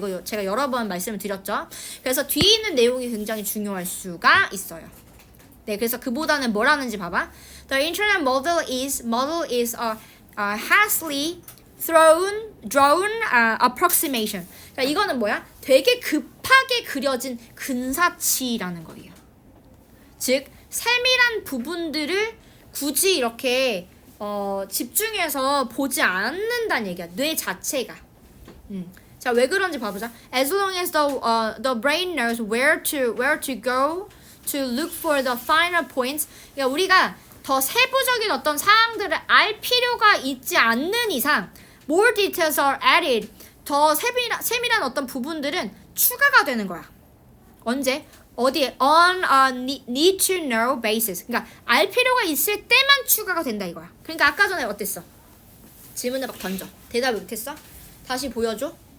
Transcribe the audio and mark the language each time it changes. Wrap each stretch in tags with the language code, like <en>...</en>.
<ko>이거 제가 여러 번 말씀을 드렸죠. 그래서 뒤에 있는 내용이 굉장히 중요할 수가 있어요. 네, 그래서 그보다는 뭘 하는지 봐봐.</ko> <en>The internet model is a hastily drawn approximation.</en> <ko>그러니까 이거는 뭐야? 되게 급하게 그려진 근사치라는 거예요. 즉 세밀한 부분들을 굳이 이렇게 집중해서 보지 않는다는 얘기야. 뇌 자체가. 자, 왜 그런지 봐보자.</ko> <en>As long as the brain knows where to go to look for the finer points.</en> <ko>그러니까 우리가 더 세부적인 어떤 사항들을 알 필요가 있지 않는 이상</ko> <en>more details are added.</en> <ko>더 세밀한 어떤 부분들은 추가가 되는 거야. 언제? 어디에?</ko> <en>On a need to know basis.</en> <ko>그러니까 알 필요가 있을 때만 추가가 된다 이거야. 그러니까 아까 전에 어땠어? 질문을 막 던져. 대답을 못했어? 다시 보여줘.</ko>